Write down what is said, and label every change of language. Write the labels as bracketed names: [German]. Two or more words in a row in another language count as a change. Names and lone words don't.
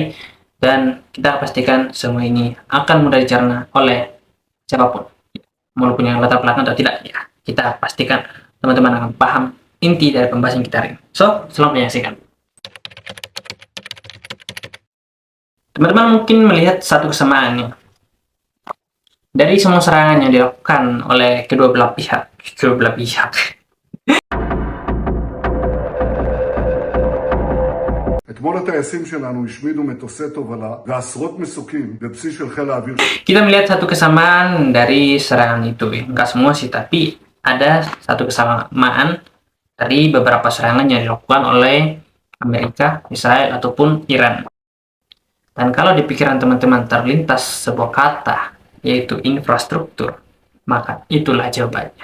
[Indonesian] Dan kita pastikan semua ini akan mudah dicerna oleh siapapun, walaupun yang latar belakang atau tidak ya, kita pastikan teman-teman akan paham inti dari pembahasan kita hari ini. So, selamat menyaksikan. Teman-teman mungkin melihat satu kesamaannya dari semua serangan yang dilakukan oleh kedua belah pihak. [Hebrew] אתמול הטייסים שלנו השמידו מטוסי תובלה ועשרות מסוקים בבסיס של חיל האוויר. [Indonesian] Kita melihat satu kesamaan dari serangan itu, ya. Nggak semua sih, tapi ada satu kesamaan dari beberapa serangan yang dilakukan oleh Amerika, Israel, ataupun Iran. Dan kalau di pikiran teman-teman terlintas sebuah kata, yaitu infrastruktur, maka itulah jawabannya.